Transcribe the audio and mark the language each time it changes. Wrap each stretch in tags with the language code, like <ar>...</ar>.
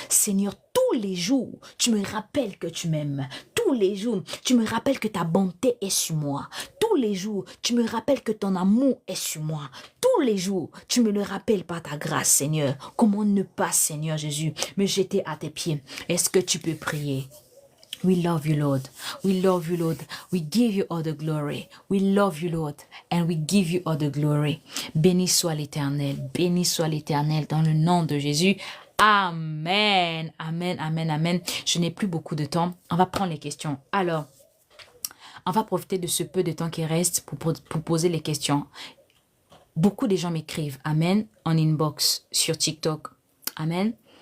<fr>Seigneur, tous les jours, tu me rappelles que tu m'aimes. Tous les jours, tu me rappelles que ta bonté est sur moi. Tous les jours, tu me rappelles que ton amour est sur moi. Tous les jours, tu me le rappelles par ta grâce, Seigneur. Comment ne pas, Seigneur Jésus, me jeter à tes pieds? Est-ce que tu peux prier?</fr> <en>We love you, Lord. We love you, Lord. We give you all the glory. We love you, Lord. And we give you all the glory.</en> <fr>Béni soit l'Éternel. Béni soit l'Éternel dans le nom de Jésus. Amen. Amen, amen, amen. Je n'ai plus beaucoup de temps. On va prendre les questions. Alors, on va profiter de ce peu de temps qui reste pour poser les questions. Beaucoup de gens m'écrivent Amen en inbox sur TikTok. Amen.</fr>